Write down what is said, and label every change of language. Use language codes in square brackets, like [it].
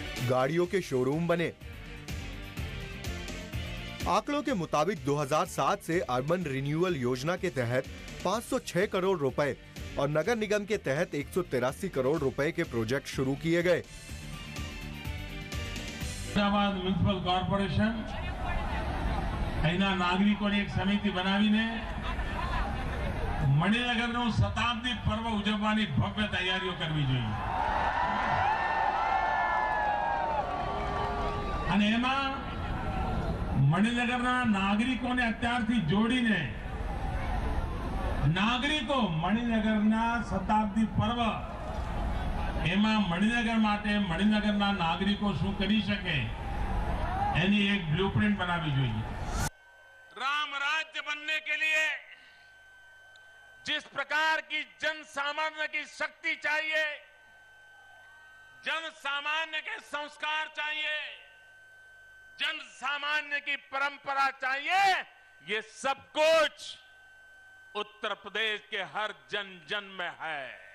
[hi] गाड़ियों के शोरूम बने। आंकड़ों के मुताबिक 2007 से अर्बन रिन्यूअल योजना के तहत 506 करोड़ रुपए और नगर निगम के तहत 183 करोड़ रुपए के प्रोजेक्ट शुरू किए गए। [gu] म्युनिसिपल कॉर्पोरेशन नागरिकों एक समिति बनावीने मणिनगरનું શતાબ્દી પર્વ ઉજવવાની ભવ્ય તૈયારીઓ કરવી જોઈએ અને એમાં મણિનગરના નાગરિકોને અત્યારથી જોડીને નાગરિકો મણિનગરના શતાબ્દી પર્વ એમાં મણિનગર માટે મણિનગરના નાગરિકો શું કરી શકે એની એક બ્લુપ્રિન્ટ બનાવવી જોઈએ। [hi] राम राज्य बनने के लिए जिस प्रकार की जन सामान्य की शक्ति चाहिए, जन सामान्य के संस्कार चाहिए, जन सामान्य की परंपरा चाहिए, ये सब कुछ उत्तर प्रदेश के हर जन जन में है।